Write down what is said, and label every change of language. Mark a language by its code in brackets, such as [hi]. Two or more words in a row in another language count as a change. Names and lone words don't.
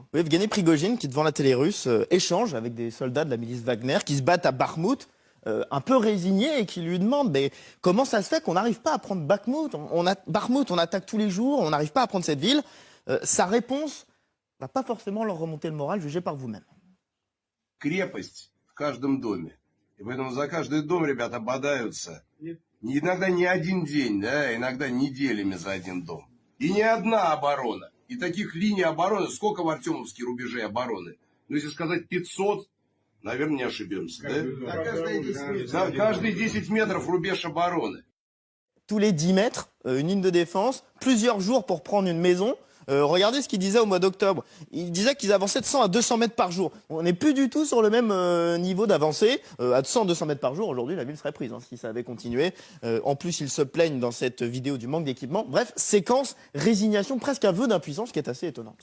[fr] Oui, Evgeny Prigojine, qui devant la télé russe, échange avec des soldats de la milice Wagner qui se battent à Bakhmout, un peu résignés, et qui lui demandent mais comment ça se fait qu'on n'arrive pas à prendre Bakhmout? Bakhmout, on attaque tous les jours, on n'arrive pas à prendre cette ville. Sa réponse va pas forcément leur remonter le moral, jugez par vous-même. [ru] Крепость в каждом доме. И поэтому за каждый дом ребята бодаются. Иногда не один день, да, иногда неделями за один дом. И не одна оборона. И таких линий обороны, сколько в Артемовске рубежей обороны? Ну, если сказать 500, наверное, не ошибемся, да? Каждые 10 метров рубеж обороны. [fr] Tous les 10 mètres, une ligne de défense, plusieurs jours pour prendre une maison. Regardez ce qu'il disait au mois d'octobre. Il disait qu'ils avançaient de 100 à 200 mètres par jour. On n'est plus du tout sur le même niveau d'avancée. À 100-200 mètres par jour, aujourd'hui, la ville serait prise si ça avait continué. En plus, ils se plaignent dans cette vidéo du manque d'équipement. Bref, séquence, résignation, presque un vœu d'impuissance qui est assez étonnante.